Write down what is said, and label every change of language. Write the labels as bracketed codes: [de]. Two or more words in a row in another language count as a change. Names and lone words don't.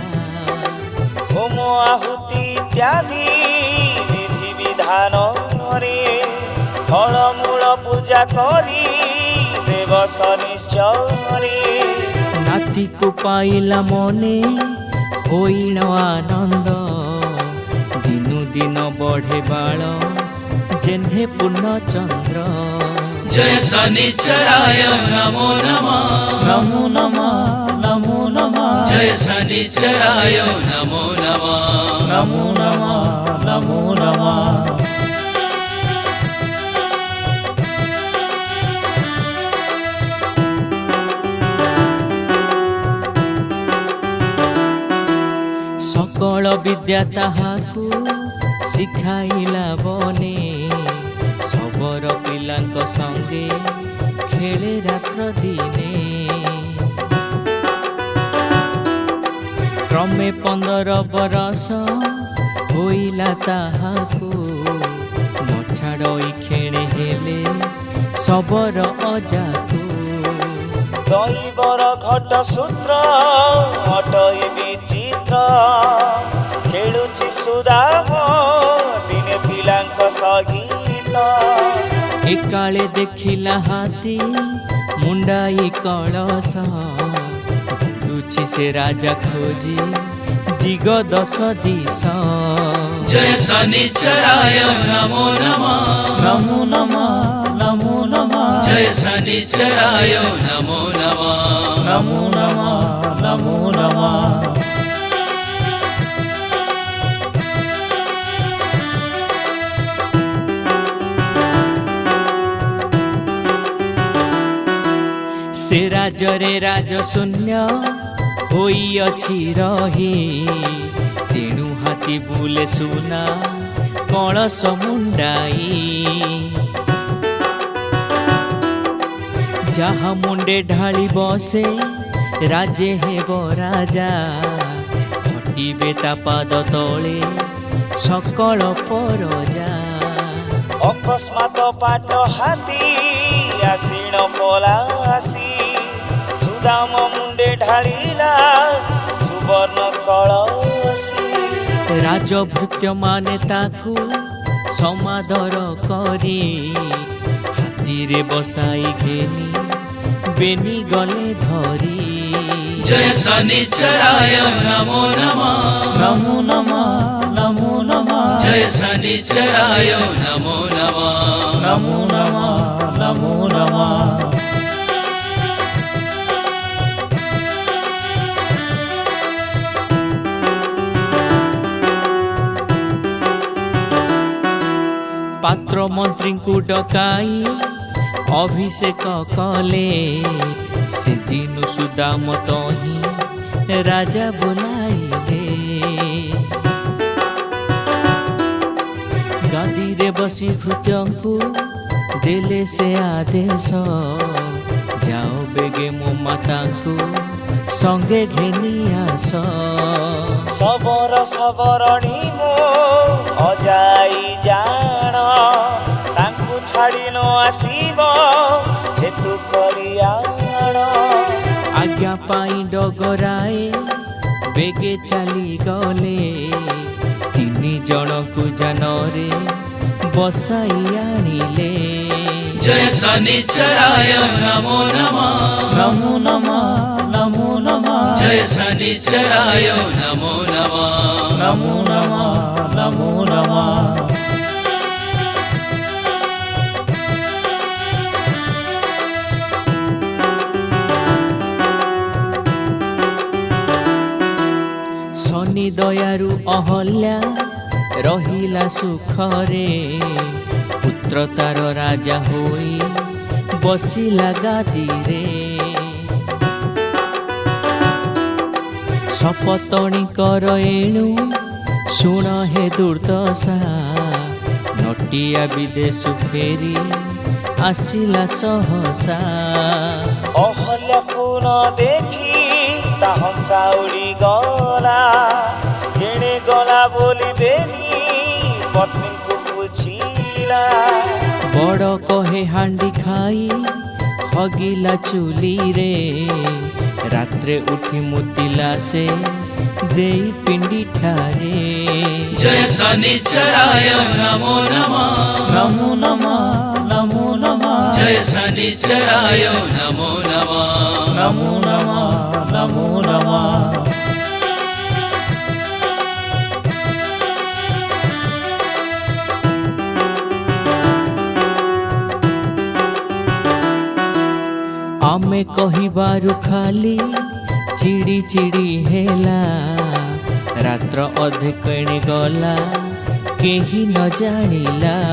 [or] ହୋମ ଆହୁତି ଇତ୍ୟାଦି ବିଧି ବିଧାନରେ ଫଳମୂଳ ପୂଜା କରି ଦେବ ଶନିଶ୍ଚରେ। ନାତିକୁ ପାଇଲା ମନେ ହୋଇଣ ଆନନ୍ଦ, ଦିନୁ ଦିନ ବଢ଼େ ବାଳ ଯେହ୍ନେ ପୂର୍ଣ୍ଣଚନ୍ଦ୍ର। [sa] जय शनिश्चराय नमो नमः ନମୋ ନମଃ ନମୋ ନମଃ जय शनिश्चराय नमो नमः ନମୋ ନମଃ ନମୋ ନମଃ। [or] ସକଳ ବିଦ୍ୟା ତାହାକୁ ଶିଖାଇଲା ବନେ, ସବର ପିଲାଙ୍କ ସଙ୍ଗେ ଖେଳେ ରାତ୍ର ଦିନେ। କ୍ରମେ 15 ବରଷ ହୋଇଲା ତାହାକୁ, ନଛାଡ଼ଇ କ୍ଷଣେ ହେଲେ ସବର ଅଜାକୁ। ଦୈବର ଘଟ ସୂତ୍ର ଅଟଇ ବିଚିତ୍ର, ଖେଳୁଛି ସୁଦାମ ଦିନେ ପିଲାଙ୍କ ସହିତ। ଏକାଳେ ଦେଖିଲା ହାତୀ ମୁଣ୍ଡାଇ କଳସ, ବୁଲୁଛି ସେ ରାଜା ଖୋଜି ଦିଗ 10 ଦିଶ। [sa] जय शनिश्चराय नमो नमः ନମୋ ନମଃ ନମୋ ନମଃ जय शनिश्चराय नमो नमः ନମୋ ନମଃ ନମୋ ନମଃ। [or] ସେ ରାଜରେ ରାଜ ଶୂନ୍ୟ ହୋଇଅଛି ରହି, ତେଣୁ ହାତୀ ବୁଲେ ସୁନା କଳସ ମୁଣ୍ଡାଇ। ଯାହା ମୁଣ୍ଡେ ଢାଳି ବସେ ରାଜ୍ୟେ ହେବ ରାଜା, ଘଟିବେ ତା ପାଦ ତଳେ ସକଳ ପରଜା। ଅକସ୍ମାତ ପାଟ ହାତୀ ଆସିଣ ପଲାସି, ସୁଦାମ ମୁଣ୍ଡେ ଢାଳିଲା ସୁବର୍ଣ୍ଣ କଳସି। ରାଜଭୃତ୍ୟ ମାନେ ତାକୁ ସମାଦର କରି, ହାତୀ ରେ ବସାଇ ଘେନି ବେନି ଗଲେ ଧରି। [sa] जय शनिश्चराय नमो नमः नमो नमः नमो नमः जय शनिश्चराय नमो नमः नमो नमः नमो नमः। [or] ପାତ୍ର ମନ୍ତ୍ରୀ କୁ ଡକାଇ ଅଭିଷେକ କଲେ, ସେ ଦିନ ସୁଦାମ ତହିଁ ରାଜା ବୋଲାଇଲେ। ଗାଦି ରେ ବସି ଭୃତ୍ୟଙ୍କୁ ଦେଲେ ସେ ଆଦେଶ, ଯାଅ ବେଗେ ମୋ ମାତାଙ୍କୁ ସଙ୍ଗେ ଘେନି ଆସ। सबର ସବରଣୀ ମୋ ଅଜାଇ ଜାଣ, ତାଙ୍କୁ ଛାଡ଼ି ନ ଆସିବ ହେତୁ କରି ଆଣ। ଆଜ୍ଞା ପାଇ ଡଗରାଏ ବେଗେ ଚାଲି ଗଲେ, 3 ଜଣ କୁ ଯାନରେ ବସାଇ ଆଣିଲେ। [sa] जय शनिश्चराय नमो नमः नमो नमः नमो नमः जय शनिश्चराय नमो नमः नमो नमः नमो नमः। [or] ଶନି ଦୟାରୁ ଅହଲ୍ୟା ରହିଲା ସୁଖରେ, ପୁତ୍ର ତାର ରାଜା ହୋଇ ବସିଲା ଗାଦି ରେ। ସପତ୍ନୀ କର ଏଣୁ ଶୁଣ ହେ ଦୁର୍ଦ୍ଦଶା, ନଟିଆ ବିଦେଶ ଫେରି ଆସିଲା ସହସା। ଅହଲ୍ୟାକୁ ନ ଦେଖି ତା ହଂସା ଉଡ଼ି ଗଲା, କେଣେ ଗଲା ବୋଲି ବେନି ପତ୍ନୀଙ୍କୁ ପୁଛିଲା। ବଡ଼ କହେ ହାଣ୍ଡି ଖାଇ ହଗିଲା ଚୁଲି ରେ, ରାତ୍ରେ ଉଠି ମୁତିଲା ସେ ଦେଇ ପିଣ୍ଡି ଠାରେ [sa] जय शनिश्चराय नमो नमः नमो नमः नमो नमः जय शनिश्चराय नमो नमः नमो नमः नमो नमः [or] ଆମେ କହିବାରୁ ଖାଲି ଚିଡ଼ି ଚିଡ଼ି ହେଲା ରାତ୍ର ଅଧେ କେଣେ ଗଲା କେହି ନ ଜାଣିଲା